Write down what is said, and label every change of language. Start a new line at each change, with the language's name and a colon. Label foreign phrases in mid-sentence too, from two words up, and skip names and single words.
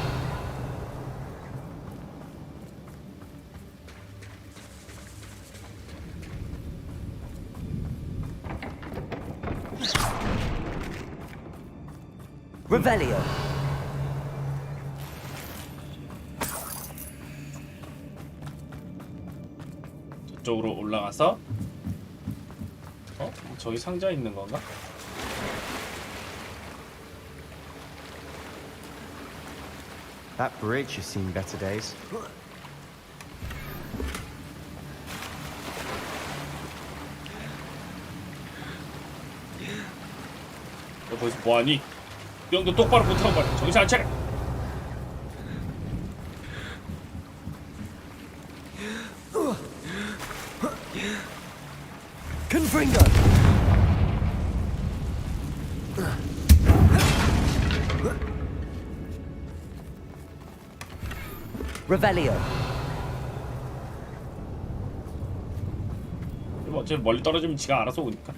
Latin: Revelio.
Korean: 저쪽으로 올라가서 저기 상자 있는 건가?
English: That bridge has seen better days.
Korean: 너 거기서 뭐하니? 명도 똑바로 못하고 말이야. 정신 안 차려.
Latin: Confringo. Revelio.
Korean: 뭐 어차피 멀리 떨어지면 지가 알아서 오니까.